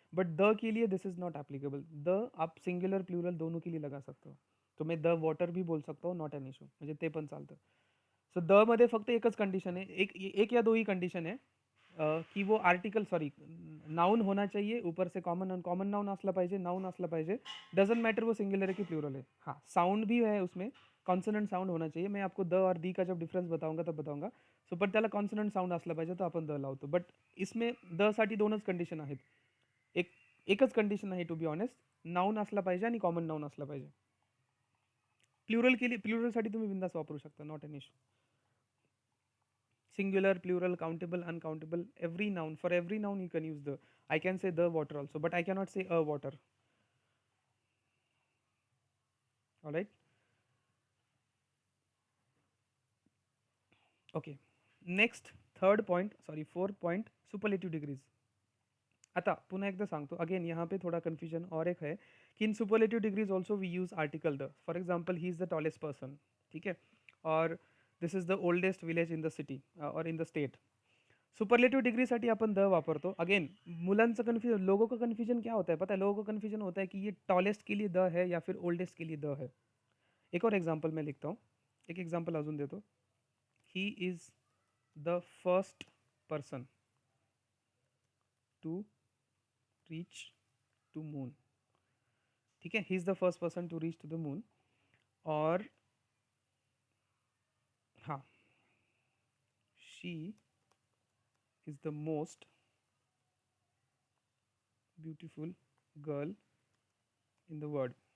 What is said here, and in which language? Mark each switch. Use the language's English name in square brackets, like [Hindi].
[Hindi] But the के लिए [English] This is not applicable. [Hindi] The आप सिंगुलर प्लुरल दोनों के लिए लगा सकते हो. तो मैं द वॉटर भी बोल सकता हूँ, [English] not an issue, [Marathi] म्हणजे ते पण चालतं. सो द मध्ये फक्त एकच कंडिशन आहे, एक या दो ही कंडिशन आहे, [Hindi] की वो आर्टिकल सॉरी नाउन होना चाहिए, [Marathi] ऊपर से कॉमन कॉमन नाउन असला पाहिजे, नाउन असला पाहिजे, डजंट मैटर वो सिंगुलर है कि प्लूरल है. [Hindi] हाँ, साउंड भी है उसमें, कॉन्सोनेंट साउंड होना चाहिए. मैं आपको द और दी का जब डिफरन्स बताऊंगा तब बताऊंगा. [Marathi] सो पण त्याला कॉन्सोनंट साऊंड असला पाहिजे, तर आपण द लावतो. [Hindi] बट इसमें [Marathi] द साठी दोनच कंडिशन आहेत. एक एकच कंडिशन आहे [English] to be honest, [Marathi] नाउन असला पाहिजे आणि कॉमन नाउन असला पाहिजे. [Hindi] प्लुरल के लिए [Marathi] प्लुरलसाठी तुम्ही बिंदास वापरू शकता, [English] Not an issue. Singular, plural, countable, uncountable, every noun, for every noun you can use the. I can say the water also, but I cannot say a water. All right. Okay. Next, third point, sorry, fourth point, superlative degrees. [Marathi] आता पुन्हा एकदा सांगतो, [Hindi] again यहाँ पे थोड़ा confusion और एक है कि [English] In superlative degrees also we use article the. For example, he is the tallest person, ठीक है, और this is the oldest village in the city और in the state. [Marathi] सुपरलेटिव डिग्रीसाठी आपण द वापरतो. अगेन मुलांचं कन्फ्यूजन, [Hindi] लोगों का कन्फ्यूजन क्या होता है पता है? लोगों का कन्फ्यूजन होता है कि ये टॉलेस्ट के लिए द है या फिर ओल्डेस्ट के लिए द है. एक और एग्जाम्पल मैं लिखता हूँ, [Marathi] एक एग्जाम्पल अजून देतो. [English] He is the first person to reach to moon. ठीक है, he is the first person to reach to the moon. और हाँ, she is the most beautiful girl in the world.